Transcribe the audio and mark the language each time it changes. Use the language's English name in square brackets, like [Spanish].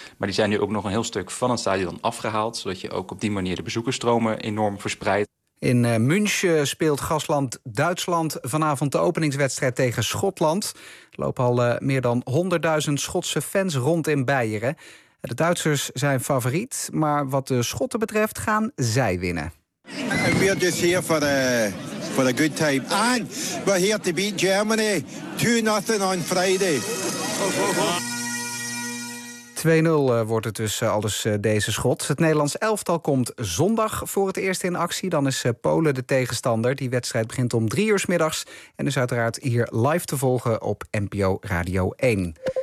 [Dutch] Maar die zijn nu ook nog een heel stuk van het stadion afgehaald, zodat je ook op die manier de bezoekersstromen enorm verspreidt. In München speelt gastland Duitsland vanavond de openingswedstrijd tegen Schotland. Er lopen al meer dan 100.000 Schotse fans rond in Beieren. De Duitsers zijn favoriet, maar wat de Schotten betreft gaan zij winnen. [English] We are just here for a good time. And we're here to beat Germany 2-0 on Friday. [Dutch] 2-0 wordt het dus alles deze schot. Het Nederlands elftal komt zondag voor het eerst in actie. Dan is Polen de tegenstander. Die wedstrijd begint om 3 uur 's middags en is uiteraard hier live te volgen op NPO Radio 1.